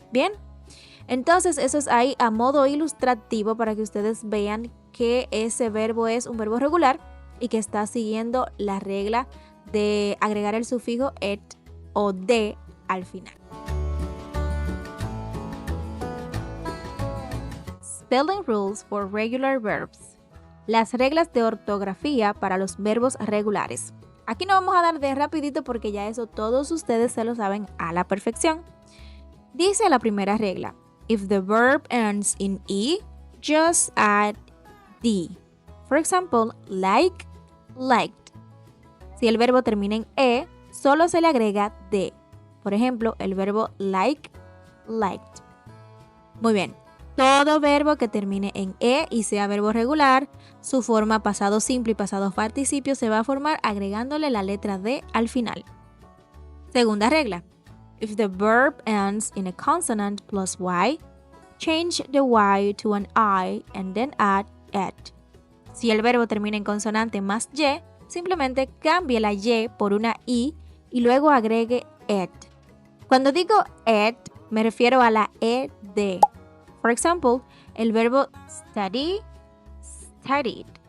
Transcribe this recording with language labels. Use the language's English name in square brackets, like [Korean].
[Spanish] Bien, entonces eso es ahí a modo ilustrativo para que ustedes vean que ese verbo es un verbo regular y que está siguiendo la regla de agregar el sufijo et o de al final. [English] Spelling rules for regular verbs. [Spanish] Las reglas de ortografía para los verbos regulares. Aquí no vamos a dar de rapidito porque ya eso todos ustedes se lo saben a la perfección. Dice la primera regla: [English] if the verb ends in E, just add D. For example, like, liked. [Spanish] Si el verbo termina en E, solo se le agrega D. Por ejemplo, el verbo like, liked. Muy bien. Todo verbo que termine en E y sea verbo regular, su forma pasado simple y pasado participio se va a formar agregándole la letra D al final. Segunda regla. [English] If the verb ends in a consonant plus Y, change the Y to an I and then add et. [Spanish] Si el verbo termina en consonante más Y, simplemente cambie la Y por una I y luego agregue et. Cuando digo et, me refiero a la ED. [English] For example, [Spanish] el verbo [English] study, studied.